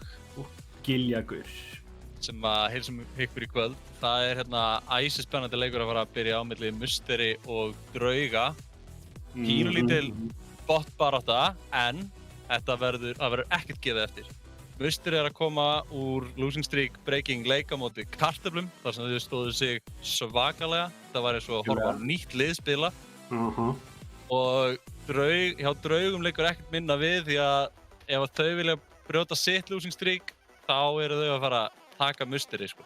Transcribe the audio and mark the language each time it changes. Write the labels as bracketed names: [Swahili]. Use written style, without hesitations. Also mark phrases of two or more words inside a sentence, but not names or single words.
[Icelandic] Giljagur. sem að heilsum ykkur í kvöld. Það er hérna æsispennandi leikur að fara að byrja á milli Musteri og Drauga. Pínulítil botbarátta, en það verður ekkert gefið eftir. Musteri er að koma úr [English] losing streak breaking [Icelandic] leik á móti Kartöflum, þar sem þau stóðu sig svakalega. Það var eins og að horfa á nýtt lið spila. Og hjá Draugum leikur ekkert minna við, því að ef þau vilja brjóta sitt [English] losing streak, [Icelandic] þá eru þau að fara að taka Musteri, sko.